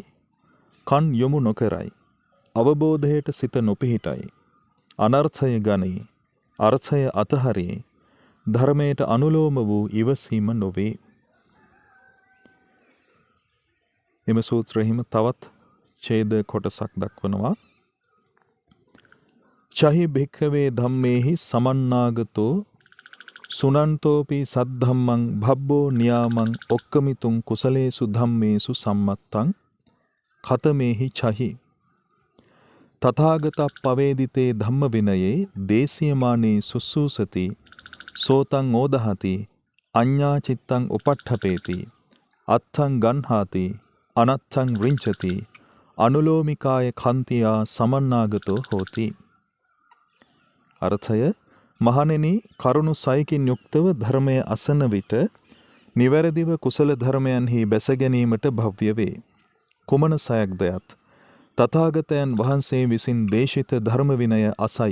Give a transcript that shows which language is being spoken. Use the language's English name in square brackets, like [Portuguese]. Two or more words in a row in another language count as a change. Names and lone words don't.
[Sinhala] කන් යොමු නොකරයි. අවබෝධයට සිත නොපිහිටයි. අනර්ථය ගනී. අර්ථය අතහරී. ධර්මයට අනුලෝම වූ ඉවසීම නොවේ. එම සූත්‍රයෙහිම තවත් ඡේද කොටසක් දක්වනවා. [Pali] චහි භික්ඛවේ ධම්මේහි සමන්නාගතෝ සුනන්තෝපි සද්ධම්මං භබ්බෝ නියාමං ඔක්කමිතුං කුසලේසු ධම්මේසු සම්මත්තං කතමේහි චහි තථාගත පවේදිතේ ධම්ම විනයේ දේශීයමානේ සුස්සූසති සෝතං ඕදහති අඤ්ඤා චිත්තං උපට්ඨපේති අත්තං ගන්හාති අනත්තං රිංචති අනුලෝමිකාය කන්තියා සමන්නාගතෝ හෝති. [Sinhala] අර්ථය මහණෙනි කරුණු 6කින් යුක්තව ධර්මය අසන විට නිවැරදිව කුසල ධර්මයන්හි බැස ගැනීමට භව්‍ය වේ. කුමන 6ක්දයත් තථාගතයන් වහන්සේ විසින් දේශිත ධර්ම විනය අසයි.